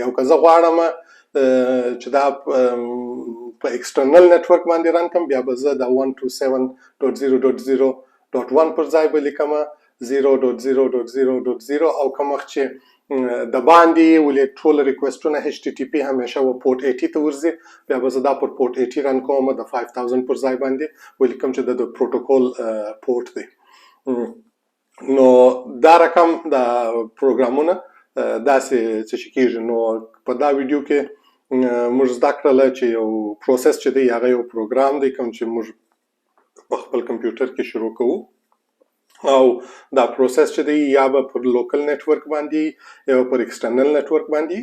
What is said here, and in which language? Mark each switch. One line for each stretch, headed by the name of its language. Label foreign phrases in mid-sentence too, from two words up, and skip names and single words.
Pashto: او که زه غواړم چې دا په
English: external network
Pashto: باندې رن کړم بیا به زه د 127.0.0.1 پر ځای به لیکم 0.0.0.0 او کوم وخت چې د باندې ولې ټول ریکویسټونه HTTP همیشه و پورټ 80 ته ورځي بیا به زه دا پر پورټ 80 رن کوم د 5000 پر ځای باندې ولیکم چې د پروتوکول پورټ دی. نو دا رقم د پروګرامونه داسې څه شي کېږي. نو په دا ویډیو کې موږ زده کړله چې یو پروسس چې دی هغه یو پروګرام دی کوم چې موږ په خپل کمپیوټر کې شروع کوو او دا پروسس چې دی یا به پر
English: local network
Pashto: باندې یا پر
English: external network
Pashto: باندې.